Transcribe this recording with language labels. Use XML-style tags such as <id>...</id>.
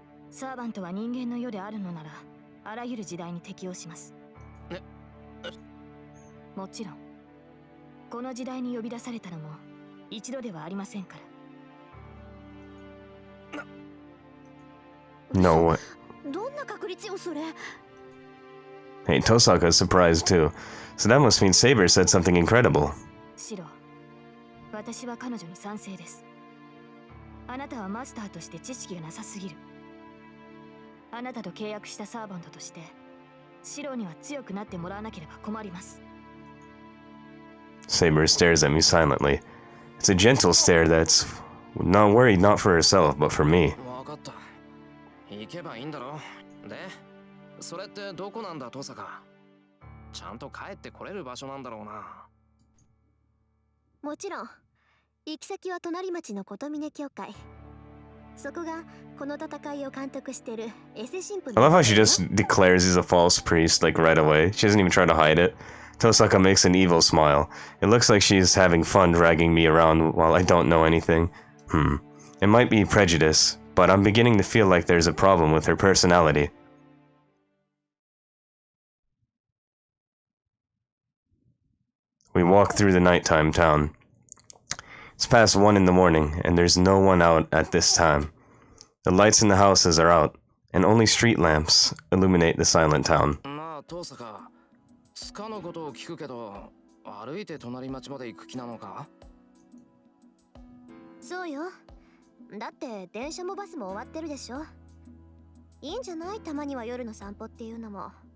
<ja>サーバントは人間の世であるのなら、あらゆる時代に適応します。もちろんこの時代に呼び出されたのも一度ではありませんから。</ja> <en>No way.</en> <ja>どんな確率よそれ？</ja> <en>Hey, Tosaka is surprised too. So that must mean Saber said something incredible.</en> <ja>シロー、私は彼女に賛成です。あなたはマスターとして知識がなさすぎる。あなたと契約したサーバントとしてシロには強くなってもらわなければ困ります。</ja> <en>Saber stares at me silently. It's a gentle stare that's not worried not for herself, but for me.</en> <ja>分かった。行けばいいんだろ。で、それってどこなんだ、トサカ。ちゃんと帰ってこれる場所なんだろうな。もちろん。行き先は隣町の琴峰教会。そこがこの戦いを監督してるエセ神父。</ja> <en>I love how she just declares he's a false priest, like right away. She doesn't even try to hide it. Tosaka makes an evil smile. It looks like she's having fun dragging me around while I don't know anything. It might be prejudice, but I'm beginning to feel like there's a problem with her personality. We walk through the nighttime town. It's past 1 in the morning, and there's no one out at this time. The lights in the houses are out, and only street lamps illuminate the silent town.</en> <ja>まあ、トサカ。スカのことを聞くけど、歩いて隣町まで行く気なのか？そうよ。だって電車もバスも終わってるでしょ。いいんじゃない？たまには夜の散歩っていうのも。</ja>